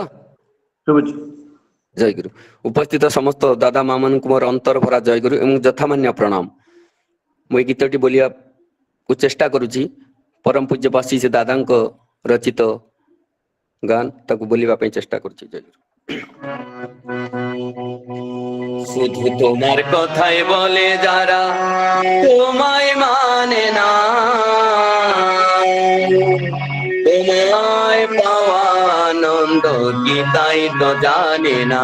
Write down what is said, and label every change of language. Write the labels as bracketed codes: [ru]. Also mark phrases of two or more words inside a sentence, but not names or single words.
[or] ଶୁଭୁଛି। ଜୟ ଗୁରୁ। ଉପସ୍ଥିତ ସମସ୍ତ ଦାଦା ମା ମାନଙ୍କୁ ମୋର ଅନ୍ତର ଭରା ଜୟ ଗୁରୁ ଏବଂ ଯଥାମାନ୍ୟ ପ୍ରଣାମ। ମୁଁ ଏ ଗୀତଟି ବୋଲିବାକୁ ଚେଷ୍ଟା କରୁଛି। ପରମ ପୂଜ୍ୟ ବଶିଷ୍ଠ ଦାଦାଙ୍କ ରଚିତ ଗାନ ତାକୁ ବୋଲିବା ପାଇଁ ଚେଷ୍ଟା କରୁଛି। ଜୟ ଗୁରୁ। [bn] শুধু তোমার কথাই বলে যারা তোমায় মানে না, তোমায় পাওয়া আনন্দ কি তাই তো জানে না।